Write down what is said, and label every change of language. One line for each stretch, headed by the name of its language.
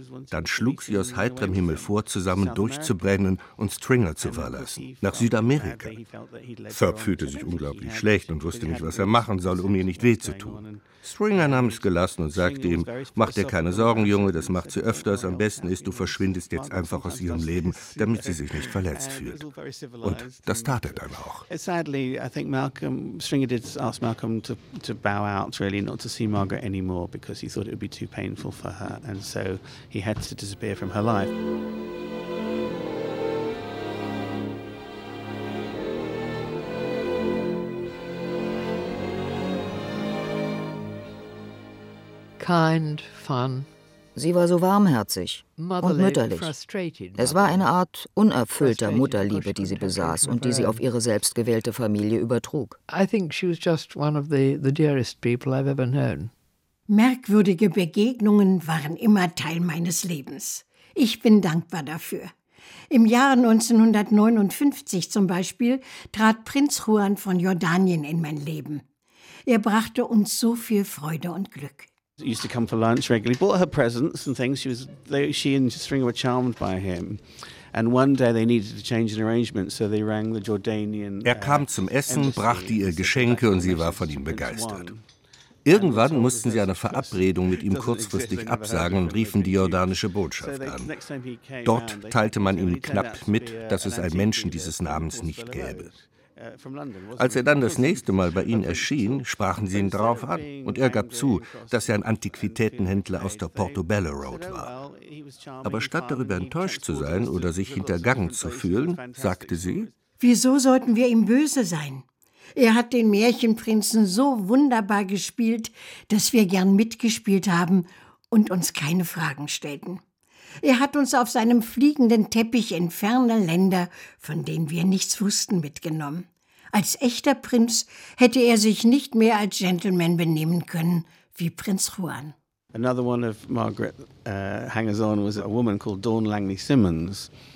German: Dann schlug sie aus heiterem Himmel vor, zusammen durchzubrennen und Stringer zu verlassen, nach Südamerika. Thurb fühlte sich unglaublich schlecht und wusste nicht, was er machen soll, um ihr nicht weh zu tun. Stringer nahm es gelassen und sagte ihm, mach dir keine Sorgen, Junge, das macht sie öfters. Am besten ist, du verschwindest jetzt einfach aus ihrem Leben, damit sie sich nicht verletzt fühlt. Und das tat er dann auch.
English: Sadly, I think Stringer did ask Malcolm to bow out, really, not to see Margaret anymore, because he thought it would be too painful for her. And so he had to disappear from her life. Kind, fun,
German: Sie war so warmherzig und mütterlich. Es war eine Art unerfüllter Mutterliebe, die sie besaß und die sie auf ihre selbstgewählte Familie übertrug. Merkwürdige Begegnungen waren immer Teil meines Lebens. Ich bin dankbar dafür. Im Jahr 1959 zum Beispiel trat Prinz Juan von Jordanien in mein Leben. Er brachte uns so viel Freude und Glück.
English: She used to come for lunch regularly, bought her presents and things. She and Stringer were charmed by him. And one day they needed to change an arrangement, so they rang the Jordanian.
German: Er kam zum Essen, brachte ihr Geschenke und sie war von ihm begeistert. Irgendwann mussten sie eine Verabredung mit ihm kurzfristig absagen und riefen die jordanische Botschaft an. Dort teilte man ihm knapp mit, dass es einen Menschen dieses Namens nicht gäbe. Als er dann das nächste Mal bei ihnen erschien, sprachen sie ihn darauf an und er gab zu, dass er ein Antiquitätenhändler aus der Portobello Road war. Aber statt darüber enttäuscht zu sein oder sich hintergangen zu fühlen, sagte sie: Wieso sollten wir ihm böse sein? Er hat den Märchenprinzen so wunderbar gespielt, dass wir gern mitgespielt haben und uns keine Fragen stellten. Er hat uns auf seinem fliegenden Teppich in ferne Länder, von denen wir nichts wussten, mitgenommen. Als echter Prinz hätte er sich nicht mehr als Gentleman benehmen können wie Prinz Juan.
English: Another one of Margaret hangers-on was a woman called Dawn Langley Simmons.